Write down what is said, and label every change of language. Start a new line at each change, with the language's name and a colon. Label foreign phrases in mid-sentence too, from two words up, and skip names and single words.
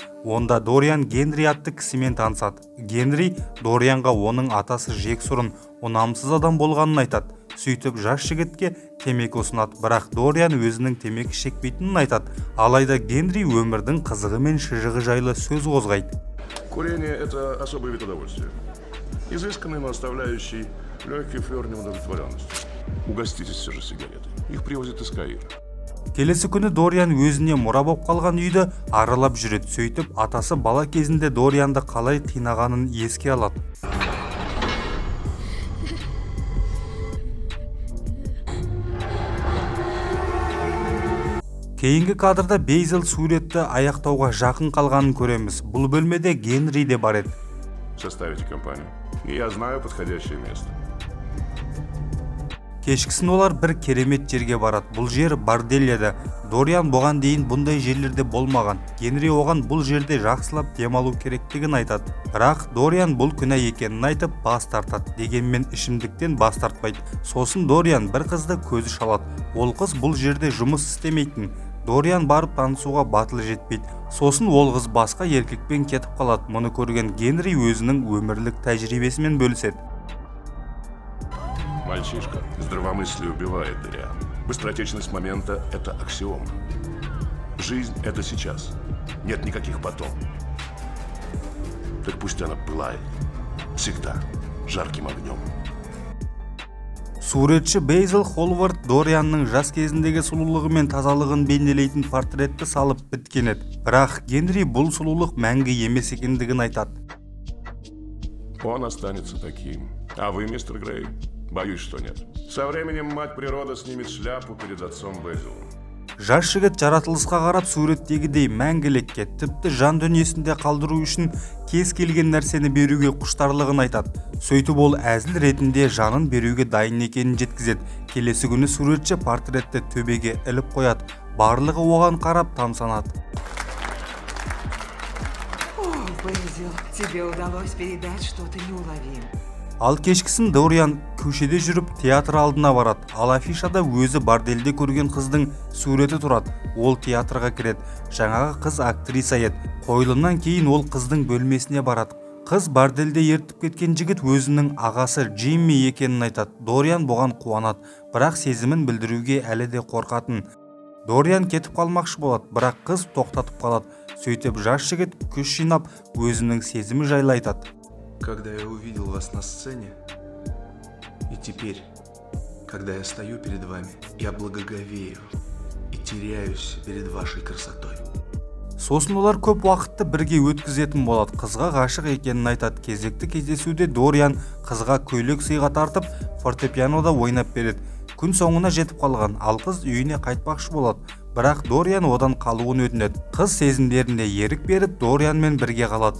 Kazakh: Онда Дориан Генри атты кісімен танысады. Генри Дорианға оның атасы жексұрын, ұнамсыз адам болғанын айтады. Сөйтіп жас жігітке темекі ұсынады, бірақ Дориан өзінің темекі шекпейтінін айтады. Алайда Генри өмірдің қызығы мен шыжығы жайлы сөз қозғайды.
Russian: Курение – это особый вид удовольствия. Изысканный, но оставляющий легкий флёр неудовлетворенности. Угоститесь все же сигаретой. Их привозят из Каира.
Kazakh: Келесі күні Дориан өзіне мұра болып қалған үйді аралап жүреді. Сөйтіп атасы бала кезінде Дорианды қалай қинағанын еске алады. Кейінгі кадрда Бейзел суретті аяқтауға жақын қалғанын көреміз. Бұл бөлмеде Генри де бар еді.
Russian: Составите компанию. Я знаю подходящее место.
Kazakh: Кешкісін олар бір керемет жерге барады. Бұл жер бордель еді. Дориан бұған дейін бұндай жерлерде болмаған. Генри оған бұл жерде жақсылап демалу керектігін айтады. Бірақ Дориан бұл күнә екенін айтып бас тартады. Дегенмен ішімдіктен бас тартпайды. Сосын Дориан бір қызды көзі шалады. Ол қыз бұл жерде жұмыс істемейтін. Дориан барып танысуға батылы жетпейді. Сосын ол қыз басқа еркекпен кетіп қалады. Мұны көрген Генри өзінің өмірлік тәжірибесімен бөліседі.
Russian: Мальчишка, здравомыслие убивает, Дориан. Быстротечность момента – это аксиома. Жизнь – это сейчас. Нет никаких потом. Так пусть она пылает. Всегда. Жарким огнем.
Kazakh: Суретші Бейзел Холвард Дорианның жас кезіндегі сұлулығы мен тазалығын бейнелейтін портретті салып біткен еді. Бірақ Генри бұл сұлулық мәңгі емес екендігін айтады.
Russian: Он останется таким. А вы, мистер Грей? Боюсь, что нет. Со временем мать природа снимет шляпу перед отцом Бейзелом.
Kazakh: Жас жігіт жаратылысқа қарап суреттегідей мәңгілекке, тіпті жан дүниесінде қалдыру үшін кез келген нәрсені беруге құштарлығын айтады. Сөйтіп ол әзіл ретінде жанын беруге дайын екенін жеткізеді. Келесі күні суретші портретті төбеге іліп қояды. Барлығы оған қарап тамсанады.
Russian: О, Бейзел, тебе удалось передать что-то неуловимое.
Kazakh: Ал кешкісін Дориан көшеде жүріп театр алдына барады. Ал афишада өзі бордельде көрген қыздың суреті тұрады. Ол театрға кіреді. Жаңағы қыз актриса еді. Қойылымнан кейін ол қыздың бөлмесіне барады. Қыз бордельде ертіп кеткен жігіт өзінің ағасы Джимми екенін айтады. Дориан бұған қуанады, бірақ сезімін білдіруге әлі де қорқатын. Дориан кетіп қалмақшы болады, бірақ қыз тоқтатып қалады. Сөйтіп жас жігіт күш жинап өзінің сезімі жайлы айтады.
Russian: Когда я увидел вас на сцене, и теперь, когда я стою перед вами, я благоговею и теряюсь перед вашей красотой.
Kazakh: Сосын олар көп уақытты бірге өткізетін болады. Қызға ғашық екенін айтады. Кезекті кездесуде Дориан қызға көйлек сыйға тартып, фортепианода ойнап береді. Күн соңына жетіп қалған, ал қыз үйіне қайтпақшы болады. Бірақ Дориан одан қалуын өтінеді. Қыз сезімдеріне ерік беріп, Дорианмен бірге қалады.